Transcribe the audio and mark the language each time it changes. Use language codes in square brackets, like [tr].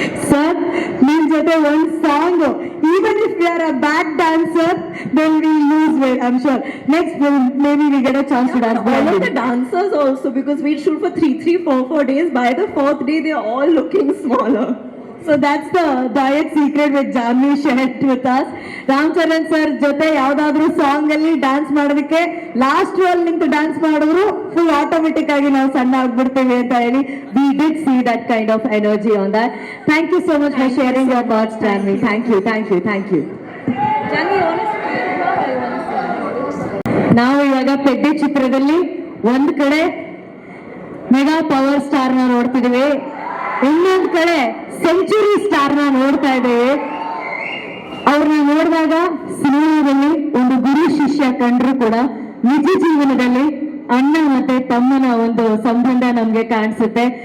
[en] Sir, [kn] ನಿಮ್ ಜೊತೆ ಒಂದು song, [en] even if we are a bad dancer, then we lose weight, I'm sure. Next film, maybe we get a chance to dance. All of the dancers also, because we shoot for 4 days. By the 4th day, they are all looking smaller. So that's the diet secret which Janvi shared with us. [kn] Ram Charan sir ಜೊತೆ ಯಾವ್ದಾದ್ರು song ಅಲ್ಲಿ dance ಮಾಡೋದಕ್ಕೆ last ಅಲ್ಲಿ ನಿಂತು dance ಮಾಡಿದ್ರು full automatic ಆಗಿ ನಾವು ಸಣ್ಣ ಆಗ್ಬಿಡ್ತೇವೆ ಅಂತ ಹೇಳಿ. [en] We did see that kind of energy on that. Thank you so much for sharing your thoughts, Janvi. Thank you, thank you, thank you. [kn] ನಾವು ಇವಾಗ ಪೆದ್ದಿ ಚಿತ್ರದಲ್ಲಿ ಒಂದ್ ಕಡೆ ಮೆಗಾ ಪವರ್ ಸ್ಟಾರ್ ನ ನೋಡ್ತಿದೀವಿ, ಇನ್ನೊಂದ್ ಕಡೆ ಸೆಂಚುರಿ ಸ್ಟಾರ್ ನ ನೋಡ್ತಾ ಇದ್ದೇವೆ. ಅವ್ರನ್ನ ನೋಡಿದಾಗ ಸಿನಿಮಾದಲ್ಲಿ ಒಂದು ಗುರು ಶಿಷ್ಯ ಕಂಡ್ರು ಕೂಡ ನಿಜ ಜೀವನದಲ್ಲಿ ಅಣ್ಣ ಮತ್ತೆ ತಮ್ಮನ ಒಂದು ಸಂಬಂಧ ನಮ್ಗೆ ಕಾಣಿಸುತ್ತೆ.